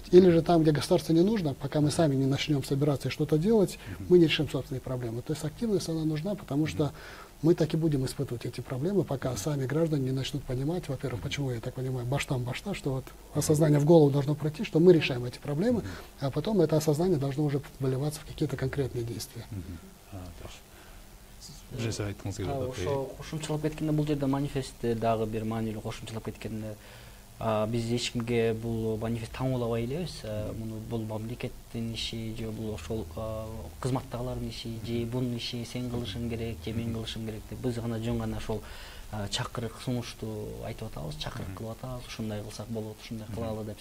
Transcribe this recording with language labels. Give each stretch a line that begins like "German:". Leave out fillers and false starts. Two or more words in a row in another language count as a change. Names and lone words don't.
Russian: Или же там, где государство не нужно, пока мы сами не начнем собираться и что-то делать, мы не решим собственные проблемы. То есть активность, она нужна, потому что мы так и будем испытывать эти проблемы, пока сами граждане не начнут понимать, во-первых, почему, я так понимаю,
Kyrgyz: баштам башта,
Russian: что вот осознание в голову должно пройти, что мы решаем эти проблемы, а потом это осознание должно уже выливаться в какие-то конкретные действия.
Kyrgyz: Ошо кошумчалап кеткенде бул жерде манифест дагы бир маанилүү кошумчалап кеткенде биз эч кимге бул манифест таңуулабай элебиз. Муну бул мамлекеттин иши же бул ошол кызматтагылардын иши же бунун иши сен кылышың керек же мен кылышым керек деп биз гана жөн гана ошол чакырык сунушту айтып атабыз, чакырык кылып атабыз, ушундай кылсак болот, ушундай кылалы деп.